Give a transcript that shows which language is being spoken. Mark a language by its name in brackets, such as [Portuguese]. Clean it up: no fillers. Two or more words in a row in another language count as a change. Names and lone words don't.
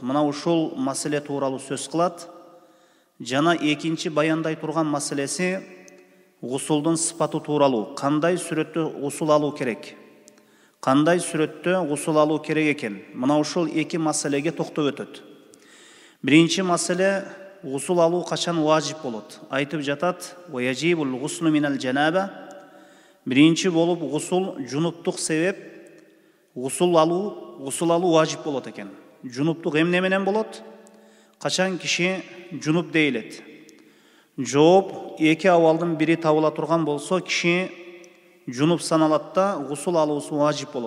[Kyrgyz] Мына ушул маселе тууралуу сөз кылат. Жана экинчи баяндай турган маселеси гусулдун сыпаты тууралуу. Кандай сүрөттө гусул алуу керек? Кандай сүрөттө гусул алуу керек экен? Мына ушул эки маселеге токтоп өтөт. Биринчи маселе гусул алуу качан важип болот? Айтып жатат: [Arabic] "ويجب الغسل من الجنابة". [Kyrgyz] Биринчи болуп гусул жунуптук себеп гусул алуу важип болот экен. Жунуптук эмне менен болот? Качан киши жунуп дейилет? Жооп эки абалдын бири табыла турган болсо, киши Жунуп саналатта гусул алуусу важип болот.